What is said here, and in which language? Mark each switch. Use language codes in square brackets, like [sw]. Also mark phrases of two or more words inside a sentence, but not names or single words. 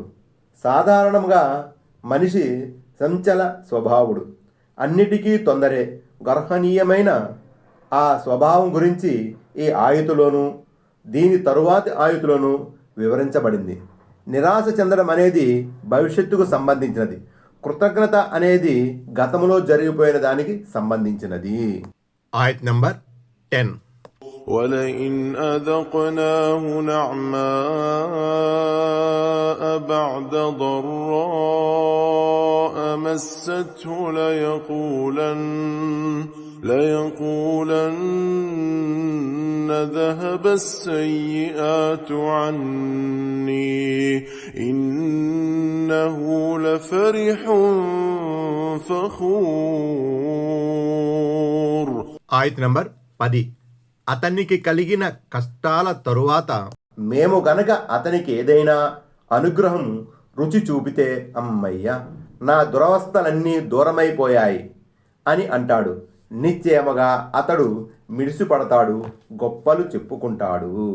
[te] సాధారణంగా మనిషి సంచల స్వభావుడు, అన్నిటికీ తొందరే, గర్హనీయమైన ఆ స్వభావం గురించి ఈ ఆయతులోనూ దీని తరువాతి ఆయతులోనూ వివరించబడింది. నిరాశ చెందడం అనేది భవిష్యత్తుకు సంబంధించినది, కృతజ్ఞత అనేది గతంలో జరిగిపోయిన దానికి సంబంధించినది. ఆయత్ నంబర్ 10. [ar] وَلَئِنْ أَذَقْنَاهُ نَعْمَاءَ بَعْدَ ضَرَّاءَ مَسَّتْهُ لَيَقُولَنَّ ذَهَبَ السَّيِّئَاتُ عَنِّي إِنَّهُ لَفَرِحٌ فَخُورٌ. [te] ఆయత్ నంబర్ 10. అతనికి కలిగిన కష్టాల తరువాత మేము గనక అతనికి ఏదైనా అనుగ్రహం రుచి చూపితే అమ్మయ్య నా దురవస్థలన్నీ దూరమైపోయాయి అని అంటాడు. నిశ్చయముగా అతడు మిడిసిపడతాడు, గొప్పలు చెప్పుకుంటాడు.